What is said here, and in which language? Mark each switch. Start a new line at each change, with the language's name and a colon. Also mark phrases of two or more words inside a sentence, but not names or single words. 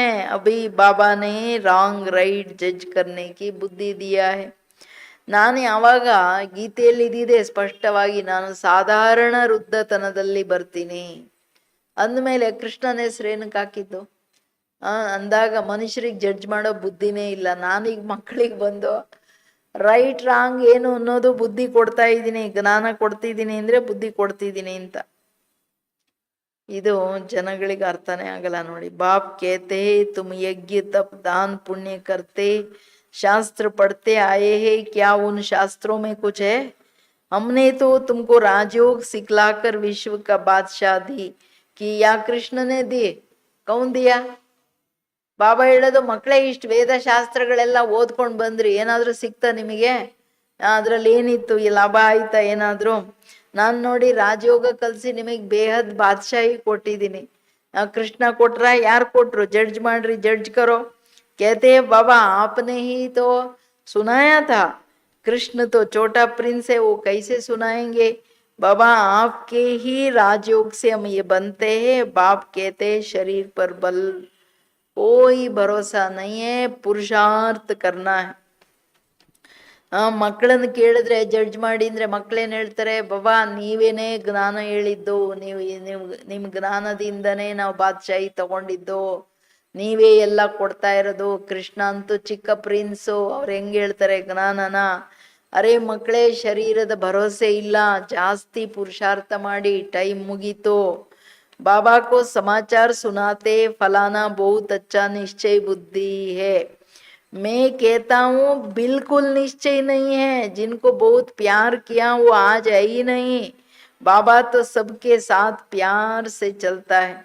Hindi: अभी बाबा ने
English: wrong right
Hindi: जज करने की बुद्धि दिया है.
Kannada: ನಾನು ಯಾವಾಗ ಗೀತೆಯಲ್ಲಿ ಇದ್ದಿದೆ ಸ್ಪಷ್ಟವಾಗಿ, ನಾನು ಸಾಧಾರಣ ವೃದ್ಧತನದಲ್ಲಿ ಬರ್ತೀನಿ. ಅಂದಮೇಲೆ ಕೃಷ್ಣನ ಹೆಸರು ಏನಕ್ಕೆ ಹಾಕಿದ್ದು? ಅಂದಾಗ ಮನುಷ್ಯರಿಗೆ ಜಡ್ಜ್ ಮಾಡೋ ಬುದ್ಧಿನೇ ಇಲ್ಲ. ನಾನೀಗ ಮಕ್ಕಳಿಗೆ ಬಂದು
English: right wrong
Kannada: ಏನು ಅನ್ನೋದು ಬುದ್ಧಿ ಕೊಡ್ತಾ ಇದ್ದೀನಿ, ಜ್ಞಾನ ಕೊಡ್ತಿದ್ದೀನಿ ಅಂದರೆ ಬುದ್ಧಿ ಕೊಡ್ತಿದ್ದೀನಿ ಅಂತ. ಇದು ಜನಗಳಿಗೆ ಅರ್ಥನೇ ಆಗಲ್ಲ ನೋಡಿ.
Hindi: बाप कहते तुम यज्ञ तप दान पुण्य करते शास्त्र पढ़ते आए हैं क्या उन शास्त्रों में कुछ है? हमने तो तुमको राजयोग सिखलाकर विश्व का बादशाह दी कि या कृष्ण ने दिए? कौन दिया?
Kannada: ಬಾಬಾ ಹೇಳೋದು, ಮಕ್ಕಳೇ ಇಷ್ಟು ವೇದ ಶಾಸ್ತ್ರಗಳೆಲ್ಲ ಓದ್ಕೊಂಡು ಬಂದ್ರಿ, ಏನಾದರೂ ಸಿಕ್ತಾ ನಿಮಗೆ? ಅದರಲ್ಲಿ ಏನಿತ್ತು? ಈ ಲಾಭ ಆಯ್ತಾ ಏನಾದರೂ? ನಾನು ನೋಡಿ ರಾಜಯೋಗ ಕಲಿಸಿ ನಿಮಗೆ
Hindi: बेहद बादशाही
Kannada: ಕೊಟ್ಟಿದ್ದೀನಿ. ಕೃಷ್ಣ ಕೊಟ್ರ? ಯಾರು ಕೊಟ್ರು? ಜಡ್ಜ್ ಮಾಡ್ರಿ,
Hindi: जज करो. कहते हैं बाबा आपने ही तो सुनाया था, कृष्ण तो छोटा प्रिंस है, वो कैसे सुनाएंगे? बाबा आपके ही राजयोग से हम ये बनते हैं. बाप कहते हैं शरीर पर बल कोई भरोसा नहीं है, पुरुषार्थ करना है.
Kannada: ಮಕ್ಕಳನ್ನು ಕೇಳಿದ್ರೆ ಜಡ್ಜ್ ಮಾಡಿ ಅಂದರೆ ಮಕ್ಕಳೇನು ಹೇಳ್ತಾರೆ? ಬಾಬಾ ನೀವೇನೇ ಜ್ಞಾನ ಹೇಳಿದ್ದು, ನಿಮ್ಮ ಜ್ಞಾನದಿಂದನೇ ನಾವು ಬಾದ್ಶಾಹಿ ತಗೊಂಡಿದ್ದು, ನೀವೇ ಎಲ್ಲ ಕೊಡ್ತಾ ಇರೋದು. ಕೃಷ್ಣ ಅಂತೂ ಚಿಕ್ಕ ಪ್ರಿನ್ಸು, ಅವ್ರು ಹೆಂಗೆ ಹೇಳ್ತಾರೆ ಜ್ಞಾನನ? ಅರೆ ಮಕ್ಕಳೇ, ಶರೀರದ ಭರೋಸೆ ಇಲ್ಲ, ಜಾಸ್ತಿ ಪುರುಷಾರ್ಥ ಮಾಡಿ, ಟೈಮ್ ಮುಗೀತು.
Hindi: बाबा को समाचार सुनाते फलाना बहुत अच्छा निश्चय बुद्धि है. मैं कहता हूँ बिल्कुल निश्चय नहीं है, जिनको बहुत प्यार किया वो आज है ही नहीं. बाबा तो सबके साथ प्यार से चलता है.